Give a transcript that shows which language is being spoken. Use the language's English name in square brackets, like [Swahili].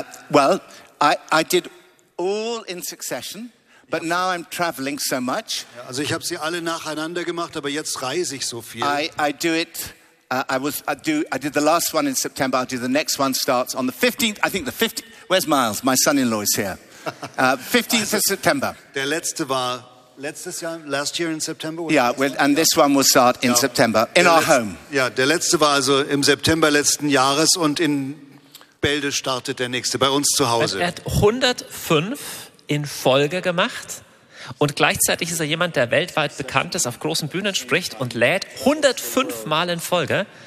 [English] Well, I did all in succession, but now I'm traveling so much. [German] Also ich habe sie alle nacheinander gemacht, aber jetzt reise ich so viel. [English] I did the last one in September. I'll do the next one starts on the 15th. I think the 15th. Where's Miles? My son-in-law is here. 15th also, of September. [German] Der letzte war letztes Jahr, [English] last year in September. Yeah, and this one will start in September in our home. [German] Ja, der letzte war also im September letzten Jahres und in Bälde startet der nächste bei uns zu Hause. Er hat 105 in Folge gemacht und gleichzeitig ist er jemand, der weltweit bekannt ist, auf großen Bühnen spricht und lädt 105 Mal in Folge.